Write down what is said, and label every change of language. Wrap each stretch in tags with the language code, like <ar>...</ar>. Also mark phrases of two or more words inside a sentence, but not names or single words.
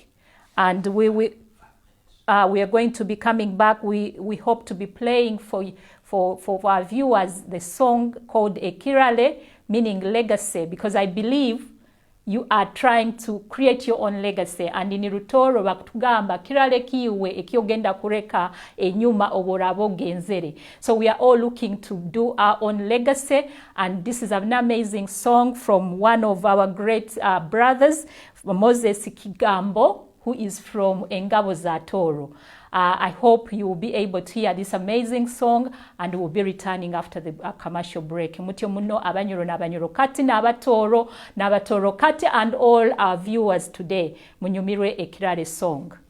<en>And we are going to be coming back. We hope to be playing for our viewers the song called Ekirale, meaning legacy, because I believe you are trying to create your own legacy.</en> <ttj>And in Rutoro bakutugamba kirale kiwe ekyogenda kureka enyuma oborabo genzere.</ttj> <en>So we are all looking to do our own legacy, and this is an amazing song from one of our great brothers, Moses Kigambo, who is from Engabo za Toro. I hope you will be able to hear this amazing song, and we'll be returning after the commercial break.</en> <ttj>Mutyo muno abanyoro n'abanyorokati n'abatorokati</ttj> <en>and all our viewers today.</en> <ttj>Munyumirwe Ekirale song.</ttj>